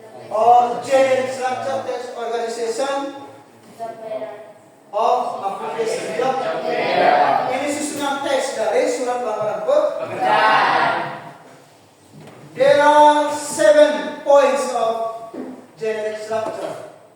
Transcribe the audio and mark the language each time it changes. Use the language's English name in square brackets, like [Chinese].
[English] Or generic structure, text organization of application job. [Indonesian] Ini susunan teks dari surat lamaran pekerjaan. [English] There are 7 points of generic structure.